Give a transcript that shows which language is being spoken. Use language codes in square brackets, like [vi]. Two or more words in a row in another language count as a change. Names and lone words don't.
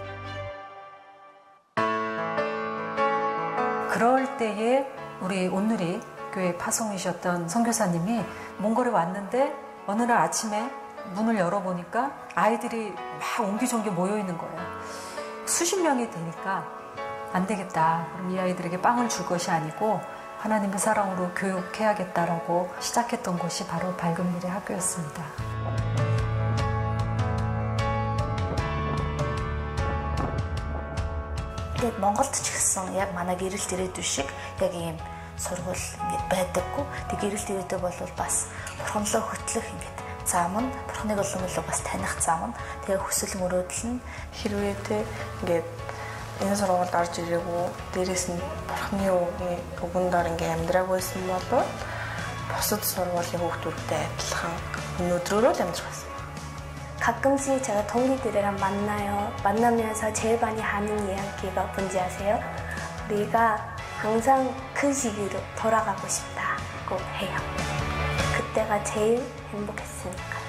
[ko] 그럴 때에 우리 온누리 교회 파송이셨던 선교사님이 몽골에 왔는데 어느 날 아침에 문을 열어보니까 아이들이 막 옹기종기 모여있는 거예요. 수십 명이 되니까 안 되겠다. 그럼 이 아이들에게 빵을 줄 것이 아니고 하나님의 사랑으로 교육해야겠다라고 시작했던 곳이 바로 밝은 미래 학교였습니다. [mn] Тэгээд Монголд ч гэсэн яг манай гэрэлт ирээдүй шиг яг ийм сургууль ингээд байдаггүй. Тэг гэрэлт ирээдүй бол бас бурханлоо хөтлөх ингээд зам нь, бурханыг олонлоо бас таних зам нь. Тэгээ хүсэл мөрөөдөл нь хэрвээ тэ ингээд энэ сургуульд орж ирээгүй, дээрэс нь бурханы үгэндээр ингээд амьдраагүй байсан бол бусад сургуулийн хүүхдүүдтэй адилхан өнөөдрөөрөө л амьдрах байсан. [ko] 가끔씩 제가 동기들이랑 만나요. 만나면서 제일 많이 하는 이야기가 뭔지 아세요? 우리가 항상 그 시기로 돌아가고 싶다고 해요. 그때가 제일 행복했으니까.